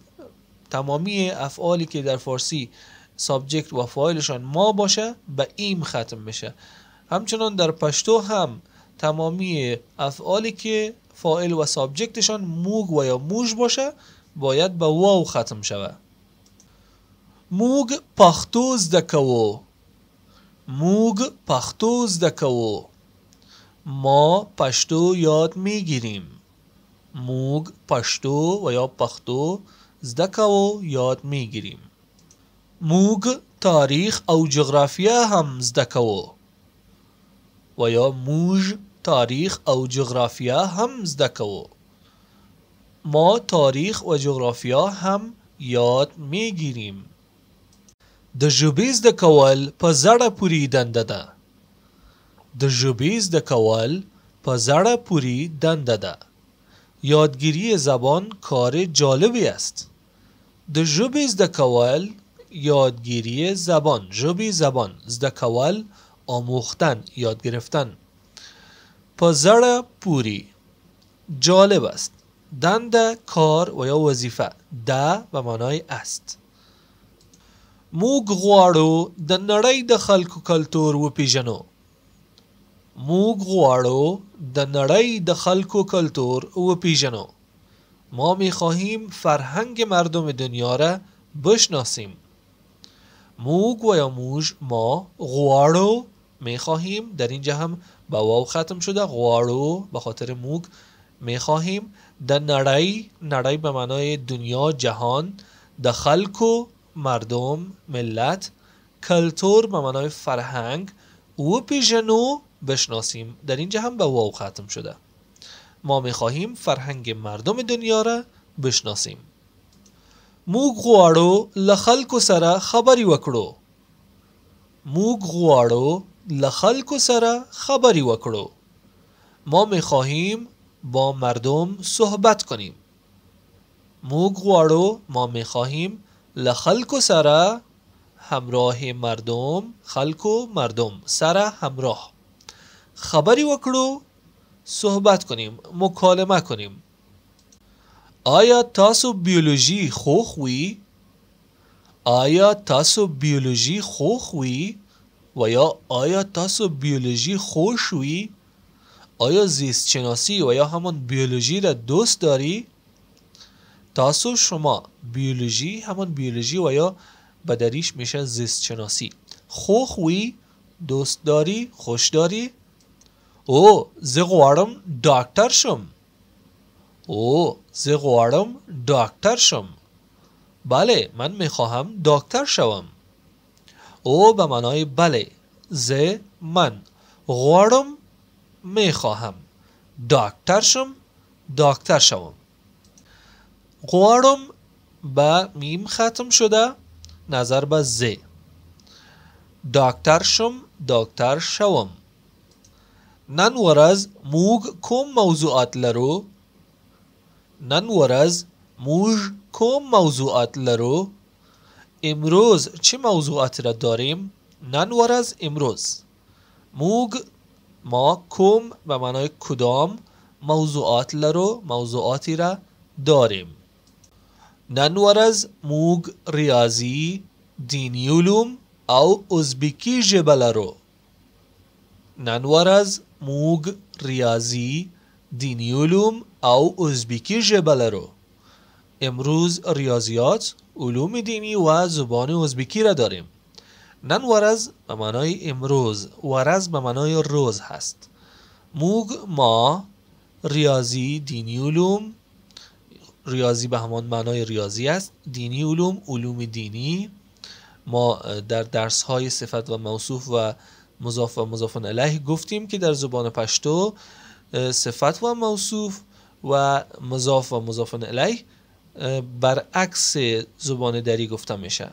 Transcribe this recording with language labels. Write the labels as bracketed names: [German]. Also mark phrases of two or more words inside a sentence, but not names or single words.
[Persian] تمامی افعالی که در فارسی سابجکت و فاعلشان ما باشه به ایم ختم میشه. همچنان در پشتو هم تمامی افعالی که فاعل و سابجکتشان موگ و یا موج باشه باید به واو ختم شود. [Pashto] موگ پښتو زده کوو، موگ پښتو زده کوو. [Persian] ما پشتو یاد میگیریم. [Pashto] موگ پشتو [Persian] و یا [Pashto] پښتو زده کوو، [Persian] یاد میگیریم. [Pashto] موگ تاریخ او جغرافیا هم زده کوو [Persian] و یا [Pashto] موج تاریخ او جغرافیا هم زده کوو. [Persian] ما تاریخ و جغرافیا هم یاد میگیریم. [Pashto] د ژبې زده کول په زړه پورې دنده ده. د ژبې زده کول په زړه پورې دنده ده. [Persian] یادگیری زبان کار جالبی است. [Pashto] د ژبې زده کول [Persian] یادگیری زبان زبان [Pashto] زده کول [Persian] آموختن یاد گرفتن [Pashto] په زړه پورې [Persian] جالب است. دنده کار و یا وظیفه ده به معنای است. [Pashto] موږ غواړو د نړۍ د خلکو کلتور وپیژنو. موږ غواړو د نړۍ د خلکو کلتور وپیژنو. [Persian] ما میخواهیم فرهنگ مردم دنیا را بشناسیم. موږ و یا ما غواړو میخواهیم، در اینجا هم با واو ختم شده، غواړو به خاطر موږ میخواهیم [Pashto] د نړۍ [Persian] به معنای دنیا جهان، [Pashto] د خلکو [Persian] مردم ملت، کلتور به معنای فرهنگ و پیژنو بشناسیم، در اینجا هم به واو ختم شده. ما میخواهیم فرهنگ مردم دنیا را بشناسیم. [Pashto] موږ غواړو له خلکو سره خبرې وکړو. موږ غواړو له خلکو سره خبرې وکړو. [Persian] ما میخواهیم با مردم صحبت کنیم. [Pashto] موږ غواړو [Persian] ما میخواهیم [Pashto] له خلکو سره [Persian] همراه مردم، [Pashto] خلکو مردم سره همراه خبرې وکړو، [Persian] صحبت کنیم، مکالمه کنیم. [Pashto] آیا تاسو بیولوژی خوښوئ؟ آیا تاسو بیولوژی خوښوئ؟ [Persian] و یا [Pashto] آیا تاسو بیولوژی خوښوئ؟ [Persian] آیا زیست شناسی و یا همون بیولوژی را دوست داری؟ تاسو شما بیولوژی همون بیولوژی و یا بدریش میشه زیست شناسی. خوښوئ دوست داری، خوش داری؟ [Pashto] او زه غواړم ډاکټر شم. او زه غواړم ډاکټر شم. [Persian] بله من میخواهم دکتر شوم. او به معنای بله، زه من غواړم میخواهم [Pashto] دکتر شم، [Persian] دکتر شوم. غواړم با میم ختم شده، نظر به زه. [Pashto] دکتر شم، [Persian] دکتر شوم. [Pashto] نن ورځ موږ کوم موضوعات لرو؟ نن ورځ موږ کوم موضوعات لرو؟ [Persian] امروز چه موضوعات را داریم؟ [Pashto] نن ورځ [Persian] امروز. موږ ما کوم به معنای کدام [Pashto] موضوعات لرو، [Persian] موضوعاتی را داریم. [Pashto] نن ورځ موږ ریاضی، دینی علوم او ازبکی ژبه لرو. نن ورځ موږ ریاضی، دینی علوم او ازبکی ژبه لرو. [Persian] امروز ریاضیات، علوم دینی و زبان ازبکی را داریم. [Pashto] نن ورځ [Persian] به معنای امروز، ورځ به معنای روز هست. ما ریاضی، دینی علوم، ریاضی به همان معنای ریاضی است، دینی علوم، علوم دینی. ما در درس های صفت و موصوف و مضاف و مضاف الیه گفتیم که در زبان پشتو صفت و موصوف و مضاف و مضاف الیه برعکس زبان دری گفته میشه.